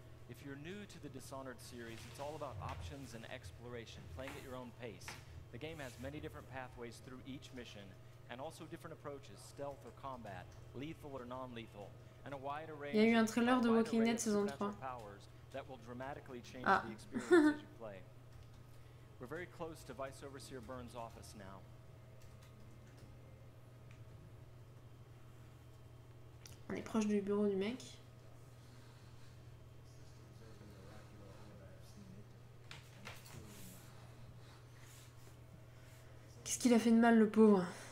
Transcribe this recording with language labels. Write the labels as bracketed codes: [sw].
[en] If you're new to the Dishonored series, it's all about options and exploration, playing at your own pace. The game has many different pathways through each mission, and also different approaches, stealth or combat, lethal or non-lethal, and a wide array. [fr] Il y a eu un trailer de Walking Dead saison 3. [en] That will dramatically change the experience as you play. We're very close to Vice Overseer Burns' office now. [fr] On est proche du bureau du mec. Qu'est-ce qu'il a fait de mal, le pauvre?